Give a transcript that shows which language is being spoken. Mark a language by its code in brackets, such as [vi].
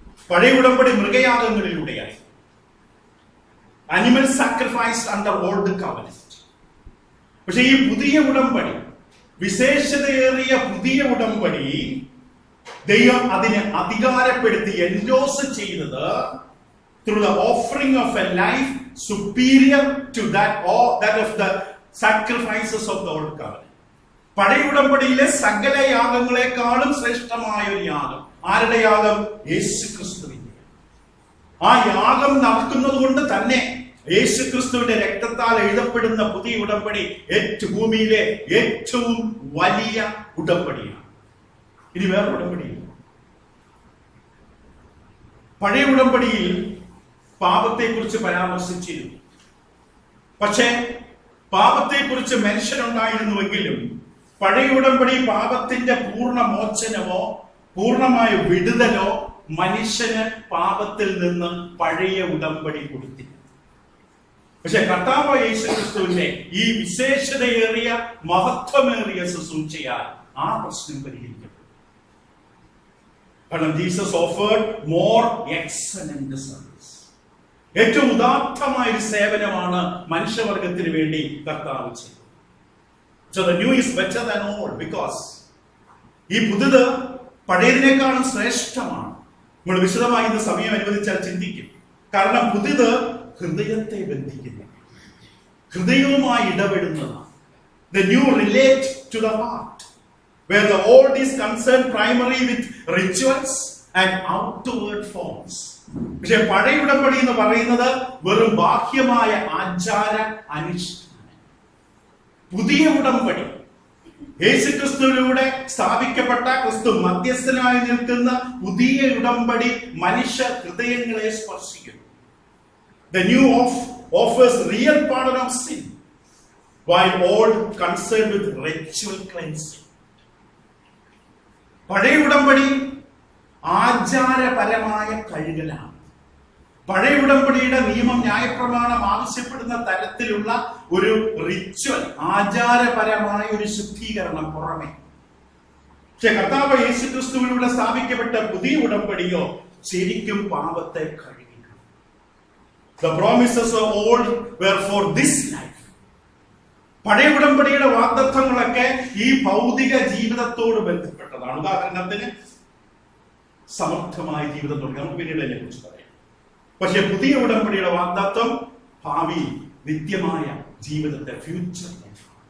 [ml] പഴയ ഉടമ്പടി മൃഗയാഗങ്ങളിലൂടെയായി, [en] Animal sacrifice under old covenant. [ml] പക്ഷെ ഈ പുതിയ ഉടമ്പടി, വിശേഷതയേറിയ പുതിയ ഉടമ്പടി ദൈവം അതിനെ അധികാരപ്പെടുത്തി എൻഡോസ് ചെയ്തത് [en] through the offering of a life superior to that of the sacrifices of the old covenant. [ml] പഴയ ഉടമ്പടിയിലെ സകല യാഗങ്ങളെക്കാളും ശ്രേഷ്ഠമായ ഒരു യാഗം. ആരുടെ യാഗം? യേശുക്രിസ്തുവിന്റെ. ആ യാഗം നടക്കുന്നത് കൊണ്ട് തന്നെ യേശുക്രിസ്തുവിന്റെ രക്തത്താൽ എഴുതപ്പെടുന്ന പുതിയ ഉടമ്പടി ഭൂമിയിലെ ഏറ്റവും വലിയ ഉടമ്പടിയാണ്. ഇനി വേറെ ഉടമ്പടിയില്ല. പഴയ ഉടമ്പടിയിൽ പാപത്തെക്കുറിച്ച് പരാമർശിച്ചിരുന്നു. പക്ഷേ പാപത്തെക്കുറിച്ച് മെൻഷൻ ഉണ്ടായിരുന്നുവെങ്കിലും പഴയ ഉടമ്പടി പാപത്തിന്റെ പൂർണ്ണ മോചനമോ പൂർണ്ണമായ വിടുതലോ മനുഷ്യന് പാപത്തിൽ നിന്ന് പഴയ ഉടമ്പടി കൊടുത്തില്ല. പക്ഷെ കർത്താവ് യേശുക്രിസ്തുവിന്റെ ഈ വിശേഷതയേറിയ മഹത്വമേറിയ ശുശ്രൂഷയാൽ ആ പ്രശ്നം പരിഹരിക്കപ്പെട്ടു. [en] കാരണം Jesus offered more excellent service. [ml] ഏറ്റവും ഉദാത്തമായ ഒരു സേവനമാണ് മനുഷ്യവർഗത്തിന് വേണ്ടി കർത്താവ് ചെയ്തത്. [en] So the new is better than old because [ml] ഈ പുതിയത് പഴയതിനേക്കാളും ശ്രേഷ്ഠമാണ്. നമ്മൾ വിശദമായി ഇന്ന് സമയം അനുവദിച്ചാൽ ചിന്തിക്കും. കാരണം പുതിയത് ഹൃദയത്തെ ബന്ധിക്കുന്നു, ഹൃദയവുമായി ഇടപെടുന്നതാണ്. [en] The new relate to the heart, where the old is concerned primarily with rituals and outward forms. [ml] പക്ഷെ പഴയ ഉടമ്പടി എന്ന് പറയുന്നത് വെറും ബാഹ്യമായ ആചാര അനുഷ്ഠാനം. പുതിയ ഉടമ്പടി യേശുക്രിസ്തുവിലൂടെ സ്ഥാപിക്കപ്പെട്ട ക്രിസ്തു മധ്യസ്ഥനായി നിൽക്കുന്ന പുതിയ ഉടമ്പടി മനുഷ്യ ഹൃദയങ്ങളെ സ്പർശിക്കുന്നു. [en] The new offers real pardon of sin, while old concerned with ritual cleansing. [ml] പഴയ ഉടമ്പടി ആചാരപരമായ കഴുകലാണ്. പഴയ ഉടമ്പടിയുടെ നിയമം ന്യായപ്രമാണം ആവശ്യപ്പെടുന്ന തരത്തിലുള്ള ഒരു റിച്വൽ, ആചാരപരമായ ഒരു ശുദ്ധീകരണം പുറമെ. പക്ഷെ കർത്താവ് യേശുക്രിസ്തുവിലൂടെ സ്ഥാപിക്കപ്പെട്ട പുതിയ ഉടമ്പടിയോ ശരിക്കും പാപത്തെ കഴുകി. [en] The promises of old were for this life. [ml] പഴയ ഉടമ്പടിയുടെ വാഗ്ദത്തങ്ങളൊക്കെ ഈ ഭൗതിക ജീവിതത്തോട് ബന്ധപ്പെട്ടതാണ്. ഉദാഹരണത്തിന് സമർത്ഥമായ ജീവിതം തുടങ്ങി, നമുക്ക് പിന്നീട് അതിനെ കുറിച്ച് പറയാം. പക്ഷെ പുതിയ ഉടമ്പടിയുടെ വാഗ്ദത്തം ഭാവി നിത്യമായ ജീവിതത്തെ, [en] Future life.